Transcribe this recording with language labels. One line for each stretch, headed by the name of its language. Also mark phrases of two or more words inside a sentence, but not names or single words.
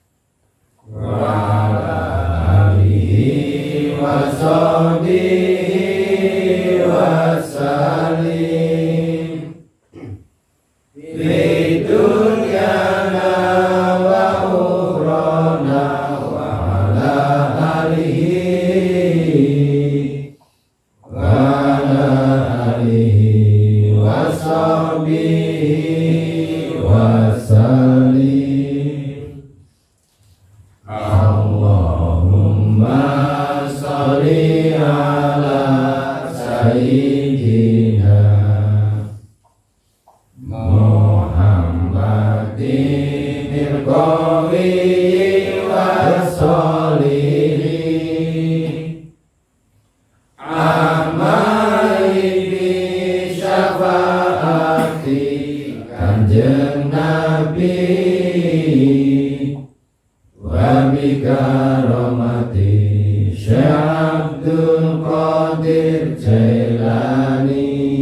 Arabic: وصحبه وسلم في دنيانا وأخرانا وعلى آله وصحبه وسلم. اللهم صل على سيدنا محمد القوي و صالحين أعمالي بشفاعة
Javanese: kanjeng Nabi
Arabic: وبكرامة شيخ عبد القادر الجيلاني.